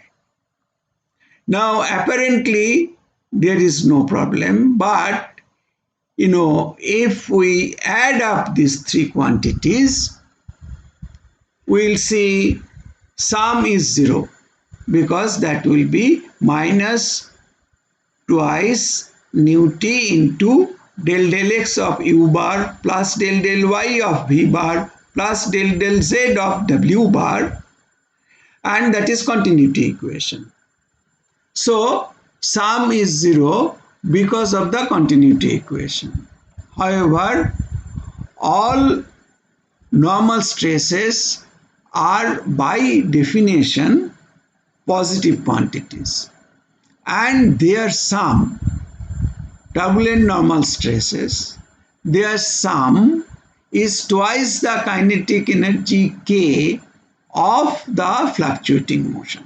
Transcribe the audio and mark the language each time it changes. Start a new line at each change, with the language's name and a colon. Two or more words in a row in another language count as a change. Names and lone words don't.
English: Now apparently there is no problem, but if we add up these three quantities, we'll see sum is 0, because that will be minus twice nu t into del x of u bar plus del y of v bar plus del z of w bar, and that is continuity equation. So sum is 0 because of the continuity equation. However, all normal stresses are by definition positive quantities, and their sum, turbulent normal stresses, their sum is twice the kinetic energy k of the fluctuating motion.